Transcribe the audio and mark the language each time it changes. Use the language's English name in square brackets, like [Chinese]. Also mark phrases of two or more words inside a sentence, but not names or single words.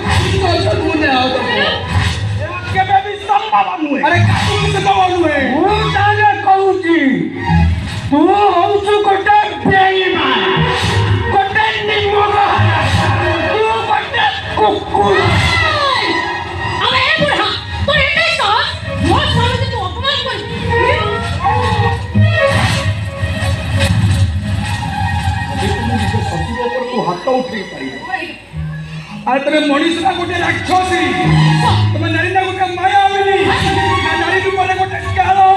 [Odia] କେବେ ବି ସମ୍ଭବ ନୁହେଁ। ଆରେ କାହିଁକି ସମ୍ଭବ ନୁହେଁ? ମୁଁ ତାହେଲେ କହୁଛି ତୁ ହଉଛୁ ଗୋଟେ ବେଇମାନ, ଗୋଟେ ନିମକ, ତୁ ଗୋଟେ କୁକୁର। ଆମେ ଏ ବୁଢ଼ା [Bangla] তোর এটাই সাহস মোর সামনে তুই অপমান করবি। [Odia] ଶତ୍ରୁ ଉପରକୁ ହାତ ଉଠେଇ ପାରିବ। ଆରେ ତମେ ମଣିଷ ନା ଗୋଟେ ରାକ୍ଷସୀ? ତମେ ନାରୀ ନା ଗୋଟେ ମାୟାବିନୀ? ନାରୀ ରୂପରେ ଗୋଟେ କାଳ